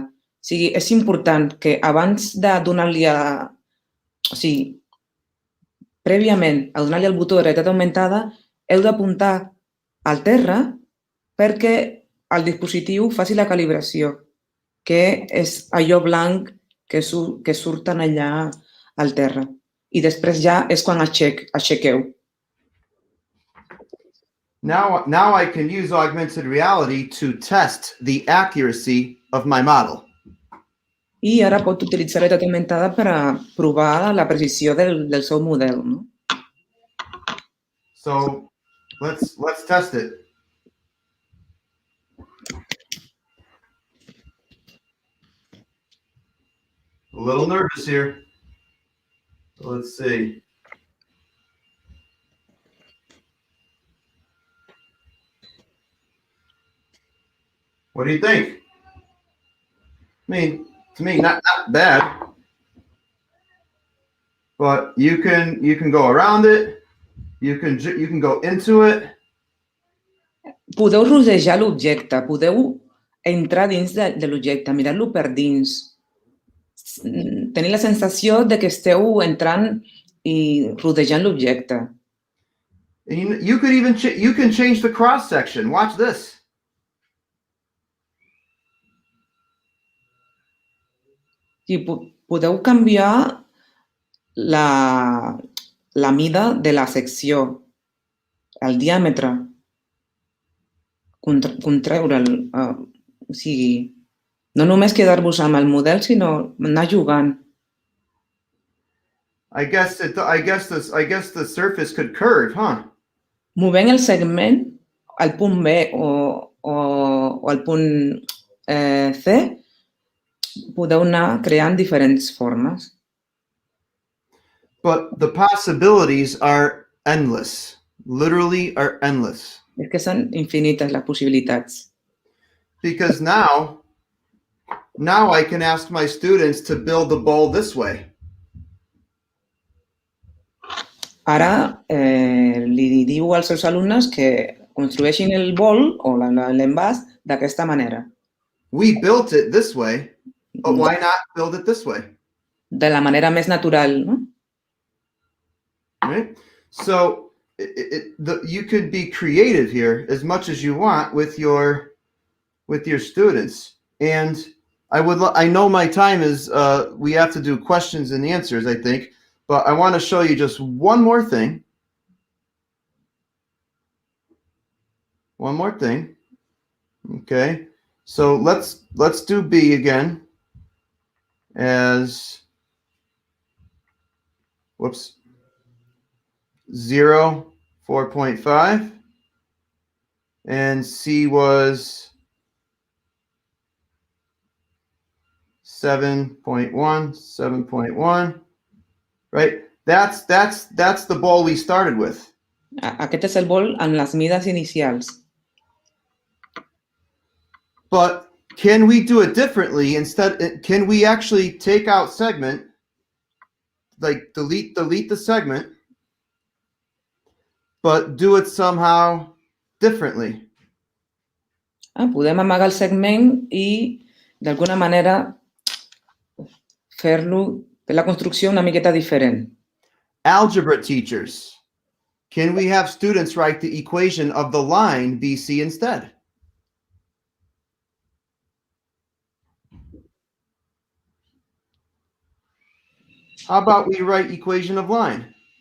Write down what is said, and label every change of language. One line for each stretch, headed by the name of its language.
Catalan: O sigui, és important que abans de donar-li o sigui, prèviament a donar-li el botó de realitat augmentada, heu d'apuntar al terra perquè el dispositiu faci la calibració, que és allò blanc que surten allà al terra. I després ja és quan aixequeu.
English: Now I can use augmented reality to test the accuracy of my model.
Catalan: I ara pot utilitzar la realitat augmentada per a provar la precisió del seu model. No?
English: So let's test it. A little nervous here. So let's see. What do you think? I mean, to me, not bad. But you can go around it. You can go into it.
Catalan: Podeu rodejar l'objecte, podeu entrar dins de l'objecte, mirar-lo per dins. Tenir la sensació de que esteu entrant i rodejant l'objecte.
English: You can change the cross section. Watch this.
Catalan: I podeu canviar la mida de la secció, el diàmetre, contreure'l. O sigui, no només quedar-vos amb el model, sinó anar jugant.
English: I guess the surface could curve, huh?
Catalan: Movent el segment al punt B o al punt C, podeu anar creant diferents formes.
English: But the possibilities are endless. Literally are endless.
Catalan: És que són infinites les possibilitats.
English: Because now I can ask my students to build the bowl this way.
Catalan: Ara li diu als seus alumnes que construeixin el bol o l'envàs d'aquesta manera.
English: We built it this way, but why not build it this way?
Catalan: De la manera més natural, no?
English: Right? So you could be creative here as much as you want with your students. And I know my time is we have to do questions and answers, I think, but I want to show you just one more thing. One more thing. Okay. So let's do B again as 0, 4.5, and C was 7.1, right? That's the ball we started with.
Catalan: Aquest és el bol amb les mides inicials.
English: But can we do it differently? Instead, can we actually take out segment, like delete the segment, but do it somehow differently?
Catalan: Podem amagar el segment i, d'alguna manera, fer la construcció una miqueta diferent.
English: Algebra teachers, can we have students write the equation of the line BC instead? How about we write equation of line?